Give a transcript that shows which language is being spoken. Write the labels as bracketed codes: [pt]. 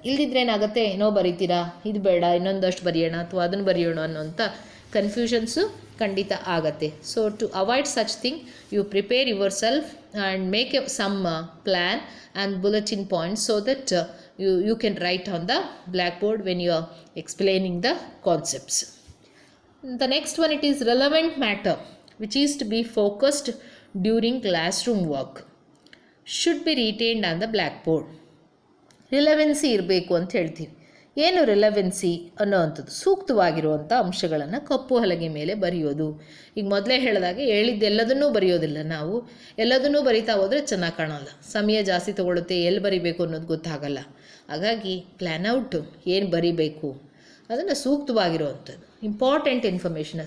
[kn] ಇಲ್ದಿದ್ರೆ ಏನಾಗುತ್ತೆ, ಏನೋ ಬರೀತೀರಾ, ಇದು ಬೇಡ ಇನ್ನೊಂದಷ್ಟು ಬರೆಯೋಣ ಅಥವಾ ಅದನ್ನು ಬರೆಯೋಣ ಅನ್ನೋಂಥ ಕನ್ಫ್ಯೂಷನ್ಸು ಖಂಡಿತ ಆಗತ್ತೆ. [en] So to avoid such thing you prepare yourself and make a some plan and bulletin points so that you can write on the blackboard when you are explaining the concepts. The next one, it is relevant matter which is to be focused during classroom work should be retained on the blackboard. [kn] ರಿಲೆವೆನ್ಸಿ ಇರಬೇಕು ಅಂತ ಹೇಳ್ತೀವಿ. ಏನು ರಿಲೆವೆನ್ಸಿ ಅನ್ನೋವಂಥದ್ದು? ಸೂಕ್ತವಾಗಿರುವಂಥ ಅಂಶಗಳನ್ನು ಕಪ್ಪು ಹಲಗೆ ಮೇಲೆ ಬರೆಯೋದು. ಈಗ ಮೊದಲೇ ಹೇಳಿದ್ದೆಲ್ಲದನ್ನೂ ಬರೆಯೋದಿಲ್ಲ ನಾವು. ಎಲ್ಲದನ್ನೂ ಬರಿತಾ ಹೋದರೆ ಚೆನ್ನಾಗಿ ಕಾಣಲ್ಲ, ಸಮಯ ಜಾಸ್ತಿ ತೊಗೊಳುತ್ತೆ, ಎಲ್ಲಿ ಬರಿಬೇಕು ಅನ್ನೋದು ಗೊತ್ತಾಗಲ್ಲ. ಹಾಗಾಗಿ ಪ್ಲ್ಯಾನ್ ಔಟು ಏನು ಬರಿಬೇಕು ಅದನ್ನು ಸೂಕ್ತವಾಗಿರುವಂಥದ್ದು ಇಂಪಾರ್ಟೆಂಟ್ ಇನ್ಫಾರ್ಮೇಷನ್.